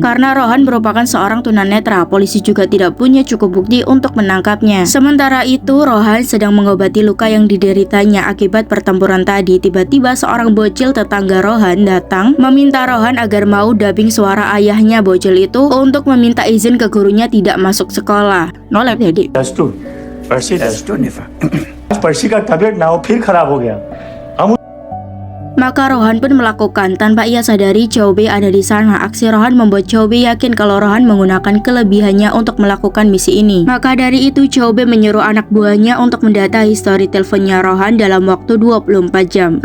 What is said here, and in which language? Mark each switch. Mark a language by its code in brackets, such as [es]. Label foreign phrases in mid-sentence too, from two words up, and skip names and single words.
[id] Karena Rohan merupakan seorang tunanetra, polisi juga tidak punya cukup bukti untuk menangkapnya. Sementara itu, Rohan sedang mengobati luka yang dideritanya akibat pertempuran tadi. Tiba-tiba seorang bocil tetangga Rohan datang meminta Rohan agar mau dubbing suara ayahnya bocil itu untuk meminta izin ke gurunya tidak masuk sekolah. Nolak jadi. [hi] पर्सी का तबीयत ना हो फिर खराब हो गया। [id] Maka Rohan pun melakukan. Tanpa ia sadari, Chobe ada di sana. Aksi Rohan membuat Chobe yakin kalau Rohan menggunakan kelebihannya untuk melakukan misi ini. Maka dari itu, Chobe menyuruh anak buahnya untuk mendata histori teleponnya Rohan dalam waktu 24 jam.